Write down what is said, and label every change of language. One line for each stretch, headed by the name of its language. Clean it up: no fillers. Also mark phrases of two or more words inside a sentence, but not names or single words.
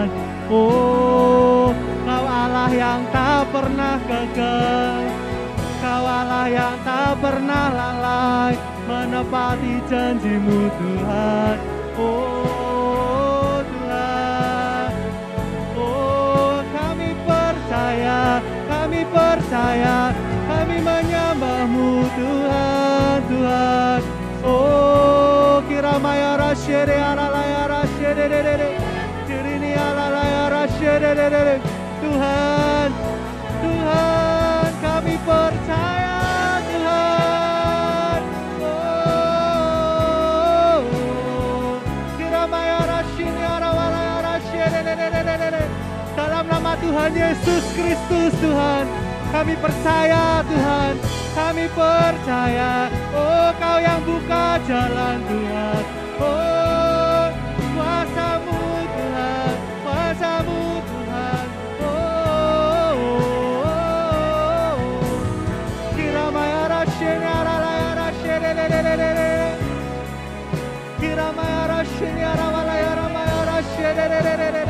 Indonesian: Oh, Kau Allah yang tak pernah gagal, Kau Allah yang tak pernah lalai, menepati janji-Mu Tuhan. Oh Tuhan, oh kami percaya, kami menyembah-Mu Tuhan, Tuhan. Oh kiramaya rasyede alalaya rasyede dirini alalaya rasyede. Tuhan, Tuhan, kami percaya Tuhan. Oh kiramaya rasyini arawalaya rasyede. Dalam nama Tuhan Yesus Kristus Tuhan, kami percaya Tuhan, kami percaya. Oh Kau yang buka jalan Tuhan. Oh kuasa-Mu Tuhan, kuasa-Mu Tuhan. Oh kiramaya rasyini arawalaya rasyede. Kiramaya rasyini arawalaya rasyede.